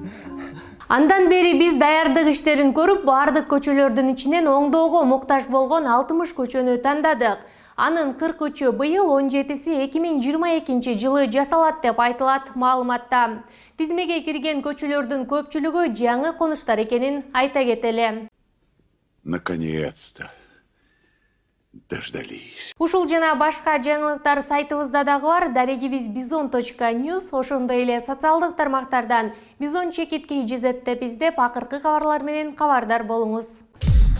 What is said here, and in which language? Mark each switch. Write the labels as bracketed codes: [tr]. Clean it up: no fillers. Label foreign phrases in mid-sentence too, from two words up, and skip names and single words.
[ky] Андан бери биз даярдык иштерин көрүп, баардык көчөлөрдүн ичинен оңдоого муктаж болгон 60 көчөнү тандадык. Анын 43-ü быйыл, 17-си 2022 жылы жасалат деп айтылат маалыматта. Тизмеге кирген көчөлөрдүн көпчүлүгү жаңы конуштар экенин айта кетели. [ru] Наконец-то дождались. [ky] Ушул жана башка жаңылыктар сайтыбызда дагы бар. Дарегибиз bizon.news. Ошондой эле социалдык тармактардан Бизон чекиткей жезет деп издеп, акыркы кабарлар менен кабардар болуңуз.